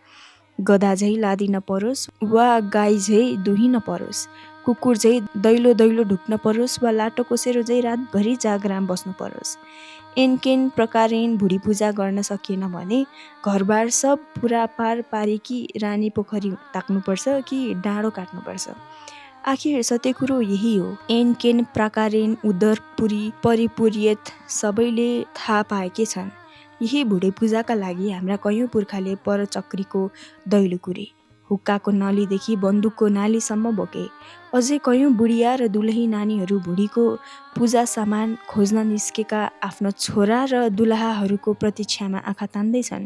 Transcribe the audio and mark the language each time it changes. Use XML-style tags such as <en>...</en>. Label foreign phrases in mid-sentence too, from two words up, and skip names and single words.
<ne>गधा झै लादिन परोस् वा गाई झै दुहिन परोस्, कुकुर झै दैलो ढुक्न परोस् वा लाटो कोसेरो झै रातभरि जागराम बस्नु परोस्।</ne> <sa>एनकेन प्रकारेण</sa> <ne>भुडी पूजा गर्न सकिएन भने घरबार सब पुरा पारेकी रानी पोखरी ताक्नुपर्छ कि डाँडो काट्नुपर्छ। आखिर सत्य कुरो यही हो।</ne> <sa>एनकेन प्रकारेण उदर परिपूर्यत</sa> <ne>सबैले थाहा पाएकै छन्। यही भुडी पूजाका लागि हाम्रा कयौँ पुर्खाले परचक्रीको दैलो कुरे, हुक्काको नलीदेखि बन्दुकको नालीसम्म बोके। अझै कयौँ बुढिया र दुलही नानीहरू भुडीको पूजा सामान खोज्न निस्केका आफ्नो छोरा र दुलहाहरूको प्रतीक्षामा आँखा तान्दैछन्।</ne>